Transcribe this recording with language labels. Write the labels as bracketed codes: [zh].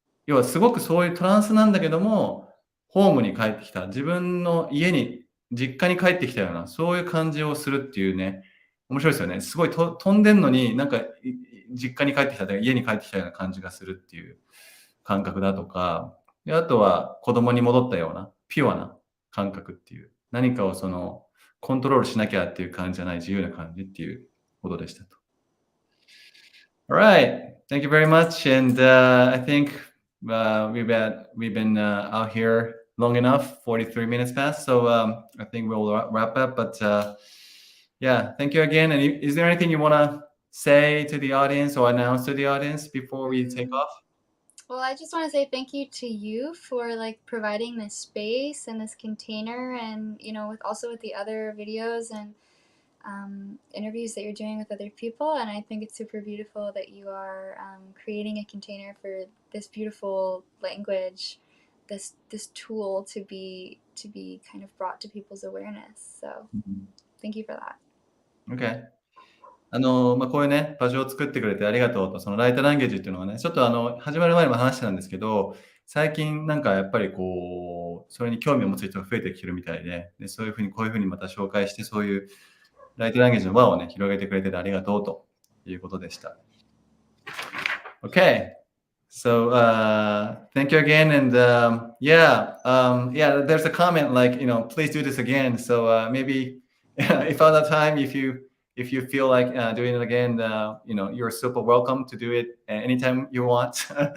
[ja] 要はすごくそういうトランスなんだけども、ホームに帰ってきた、自分の家に、実家に帰ってきたような、そういう感じをするっていうね、面白いですよね。すごい飛んでんのに、なんか、実家に帰ってきた、家に帰ってきたような感じがするっていう感覚だとか、で、あとは子供に戻ったような、ピュアな感覚っていう、何かをコントロールしなきゃっていう感じじゃない自由な感じっていうことでしたと。 [en] All right. Thank you very much. And I think we've been out here long enough, 43 minutes past. So I think we'll wrap up. But yeah, thank you again. And is there anything you want to say to the audience or announce to the audience before we take off? Well, I just want to say thank you to you for like providing this space and this container, and with the other videos and interviews that you're doing with other people. And I think it's super beautiful that you are creating a container for this beautiful language, this tool to be kind of brought to people's awareness. So thank you for that. Okay. [ja] こういうね、場所を作ってくれてありがとうと、ライトランゲージっていうのはね、ちょっと始まる前にも話してたんですけど、最近なんかやっぱりそれに興味を持つ人が増えてきてるみたいで、そういうふうに、こういうふうにまた紹介して、そういうライトランゲージの輪をね、広げてくれててありがとうということでした。 [en] Okay. So thank you again, and yeah, there's a comment like, please do this again. So maybe if other time, if you feel like doing it again, you're super welcome to do it anytime you want.